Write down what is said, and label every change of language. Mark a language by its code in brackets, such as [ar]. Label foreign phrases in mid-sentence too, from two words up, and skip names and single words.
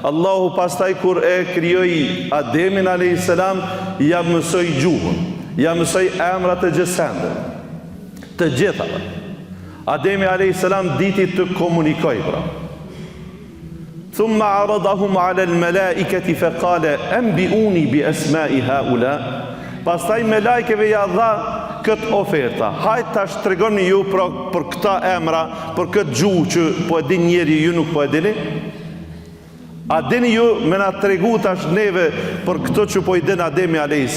[sq] Allahu pastaj kur e krijoi Ademin a.s. ja mësoi gjuhën, ja mësoi emrat e gjësende, të gjithave. Ademi a.s. diti të komunikoj pra. [ar] ثم عرضهم على الملائكة فقال أنبئوني بأسماء هؤلاء. [sq] Pastaj me lajkeve ja dha këtë oferta. Hajt tash tregoni ju për këta emra, për këtë gjuhë që po e din njeri, ju nuk po e dini. A dini ju me na tregu tash neve për këto që po i din Ademi a.s.